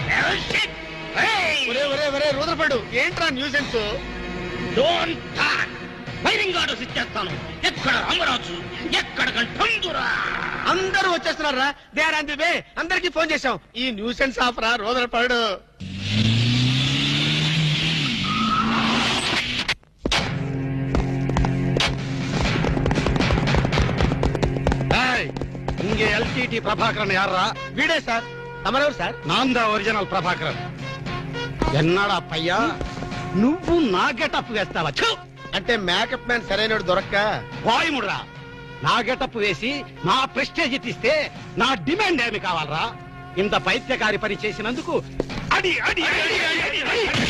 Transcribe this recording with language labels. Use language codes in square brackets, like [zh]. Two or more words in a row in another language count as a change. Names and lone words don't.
[te] రూదర్ఫర్డ్, ఏంట్రా న్యూసెన్స్? [en] Don't talk. firing orders [te] ఇచ్చేస్తాను. ఎక్కడ రామరాజు, ఎక్కడ కంఠందురా? అందరూ వచ్చేస్తున్నారా? [en] They are on the way. [te] అందరికి ఫోన్ చేశాం. ఈ న్యూసెన్స్ ఆఫ్ రా రూదర్ఫర్డ్. [ta] இங்கே எல்டிடி பிரபாகரன் யாரா? வீடே சார். தமரவர் சார். நான் தான் [te] ఒరిజినల్ ప్రభాకరన్. ఎన్నాడా పయ్యా నువ్వు నా గెటప్ వేస్తావా? అంటే [en] makeup man [te] సరైనడు దొరక్క వాయుముడ్రా. నా గెటప్ వేసి నా ప్రెస్టేజ్ తీస్తే నా డిమాండ్ ఏమి కావాలరా? ఇంత పైత్యకారి పని చేసినందుకు అడి అడి అడి అడి అడి.